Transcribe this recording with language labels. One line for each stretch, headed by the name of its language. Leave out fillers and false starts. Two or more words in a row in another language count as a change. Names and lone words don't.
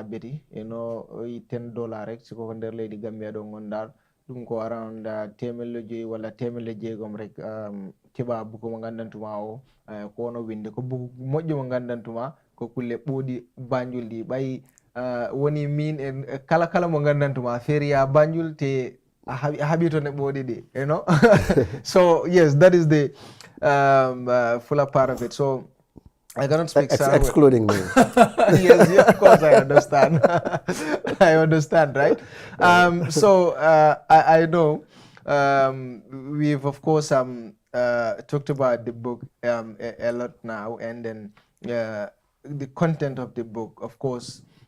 Fula: beeti eno $10 rek siko ko nder leydi Gambia ɗo gondal, ɗum ko around temelle 5 walla temelle 6 rek keɓa buku mo gandantuma o ko ono winde ko buku moƴƴo mo gandantuma ko kulle ɓooɗi Banjul ɗi ɓayi woni min en kala mo gandantuma feriya Banjul te a haɓi to ne ɓooɗi ɗi,
English: you know. So yes, that is the fuller part of it. So I cannot speak excluding me. Yes, yeah, of course I understand. I understand, right? So I know we've of course talked about the book a lot now, and then the content of the book, of course.